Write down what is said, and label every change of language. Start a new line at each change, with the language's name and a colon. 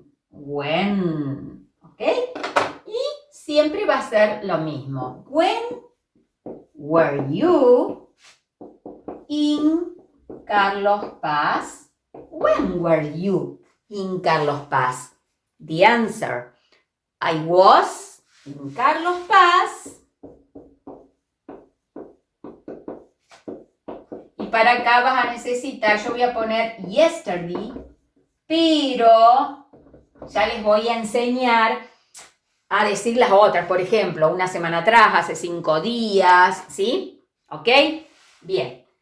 English: When,
Spanish: ¿ok? Y siempre va a ser lo mismo.
English: When were you in Carlos Paz? When were you in Carlos Paz? The answer, I was in Carlos Paz.
Spanish: Y para acá vas a necesitar, yo voy a poner yesterday, pero ya les voy a enseñar a decir las otras. Por ejemplo, una semana atrás, hace 5 días, ¿sí? ¿Ok? Bien.